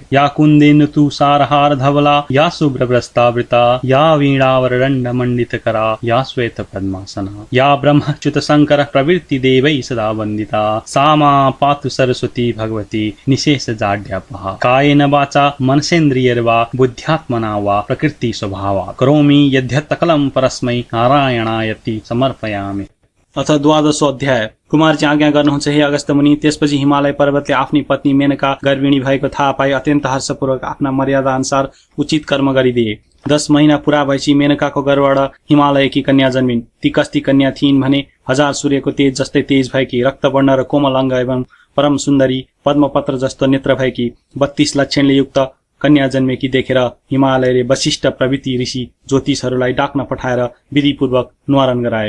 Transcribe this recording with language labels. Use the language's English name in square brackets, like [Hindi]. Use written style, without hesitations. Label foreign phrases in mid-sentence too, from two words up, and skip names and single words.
[Sanskrit] या कुन्देन्दु तुषारहार धवला या शुभ्रवस्त्रावृता या वीणावरदण्डमण्डितकरा या श्वेतपद्मासना या ब्रह्मच्युत शङ्कर प्रवृत्ति देवैः सदा वन्दिता सा मा पातु सरस्वती भगवती निशेष जाड्यापहा। कायेन वाचा मनसेन्द्रियैर्वा बुद्ध्यात्मना वा प्रकृति स्वभावा करोमि यद्यत् सकलं परस्मै नारायणायति समर्पयामि। अथ 12 अध्याय। [Nepali] कुमारजी आज्ञा गर्नुहुन्छ हे अगस्त्य मुनि। त्यसपछि हिमालय पर्वतले आफ्नी पत्नी मेनका गर्भिणी भएको थाहा पाई अत्यन्त हर्षपूर्वक आफ्ना मर्यादा अनुसार उचित कर्म गरिदिए। 10 महिना पूरा भएपछि मेनकाको गर्भबाट हिमालयकी कन्या जन्मिन्। ती कस्ती कन्या थिइन् भने 1000 सूर्यको तेज जस्तै तेज भएकी, रक्तवर्ण र कोमल अङ्ग एवं परम सुन्दरी, पद्मपत्र जस्तो नेत्र भएकी, 32 लक्षणले युक्त कन्या जन्मेकी देखेर हिमालयले वशिष्ठ प्रवृत्ति ऋषि ज्योतिषहरूलाई डाक्न पठाएर विधिपूर्वक न्वारण गराए।